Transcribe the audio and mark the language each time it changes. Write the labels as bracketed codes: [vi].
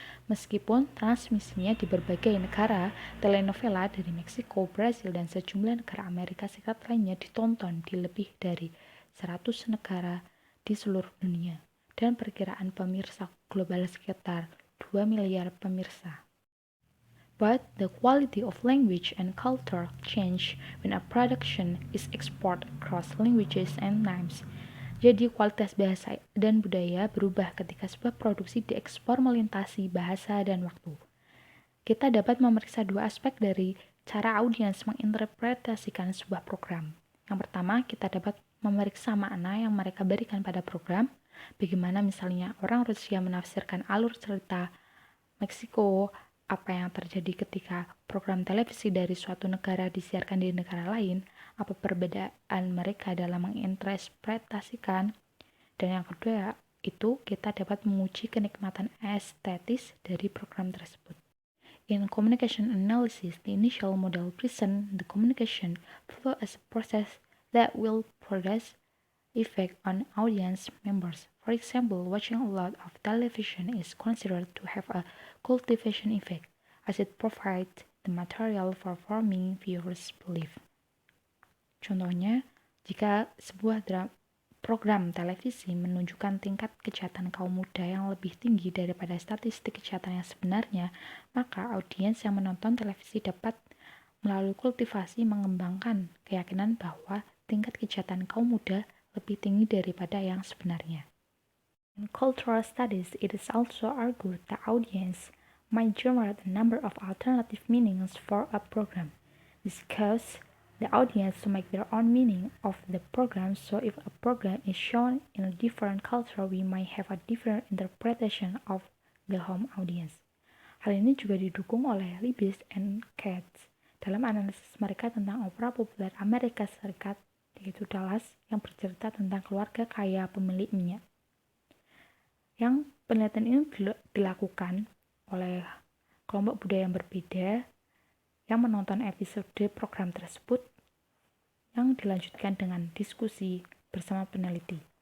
[id] Meskipun transmisinya di berbagai negara, telenovela dari Meksiko, Brasil, dan sejumlah negara Amerika Serikat lainnya ditonton di lebih dari 100 negara di seluruh dunia, dan perkiraan pemirsa global sekitar 2 miliar pemirsa. [en] But the quality of language and culture change when a production is exported across languages and times. [id] Jadi kualitas bahasa dan budaya berubah ketika sebuah produksi diekspor melintasi bahasa dan waktu. Kita dapat memeriksa dua aspek dari cara audiens menginterpretasikan sebuah program. Yang pertama, kita dapat memeriksa makna yang mereka berikan pada program, bagaimana misalnya orang Rusia menafsirkan alur cerita Meksiko, apa yang terjadi ketika program televisi dari suatu negara disiarkan di negara lain, apa perbedaan mereka dalam menginterpretasikan, dan yang kedua itu kita dapat menguji kenikmatan estetis dari program tersebut. [en] In communication analysis, the initial model presents the communication flow as a process that will produce effect on audience members. For example, watching a lot of television is considered to have a cultivation effect, as it provides the material for forming viewers' belief. [id] Contohnya, jika sebuah program televisi menunjukkan tingkat kejahatan kaum muda yang lebih tinggi daripada statistik kejahatan yang sebenarnya, maka audiens yang menonton televisi dapat melalui kultivasi mengembangkan keyakinan bahwa tingkat kejahatan kaum muda lebih tinggi daripada yang sebenarnya. [en] In cultural studies, it is also argued that audience might generate a number of alternative meanings for a program. This causes the audience to make their own meaning of the program, so if a program is shown in a different culture, we might have a different interpretation of the home audience. [id] Hal ini juga didukung oleh Libis and Katz dalam analisis mereka tentang opera populer Amerika Serikat, yaitu Dallas, yang bercerita tentang keluarga kaya pemilik minyak. Yang penelitian ini dilakukan oleh kelompok budaya yang berbeda yang menonton episode program tersebut yang dilanjutkan dengan diskusi bersama peneliti.